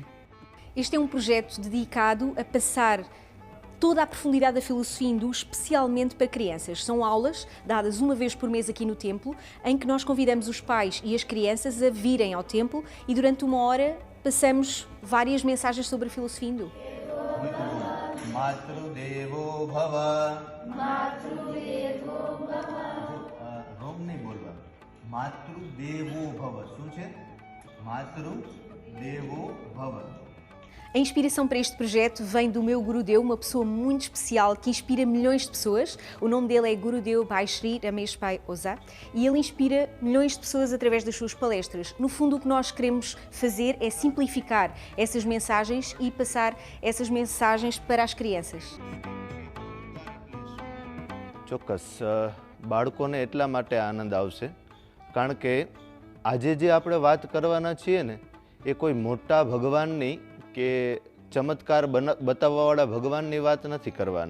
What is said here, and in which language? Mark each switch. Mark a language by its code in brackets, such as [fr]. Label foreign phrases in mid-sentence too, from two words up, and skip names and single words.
[pt] Este é um projeto dedicado a passar toda a profundidade da filosofia hindu, especialmente para crianças. São aulas dadas uma vez por mês aqui no templo, em que nós convidamos os pais e as crianças a virem ao templo e durante uma hora passamos várias mensagens sobre a filosofia hindu. [sa] मातृदेवो भव [gu] રોમ નહીં બોલવા [sa] मातृदेवो भव [gu] શું છે [sa] मातृदेवो भव. [pt] A inspiração para este projeto vem do meu Gurudeu, uma pessoa muito especial que inspira milhões de pessoas. O nome dele é Gurudeu Bhai Sri Ramesh Bhai Oza e ele inspira milhões de pessoas através das suas palestras. No fundo, o que nós queremos fazer é simplificar essas mensagens e passar essas mensagens para as crianças. [gu] ચોક્કસ બાળકોને એટલા માટે આનંદ આવશે કારણ કે આજે જે આપણે વાત કરવાના છીએ ને એ કોઈ મોટા ભગવાનની કે ચમત્કાર બતાવવાવાળા ભગવાનની વાત નથી કરવાના.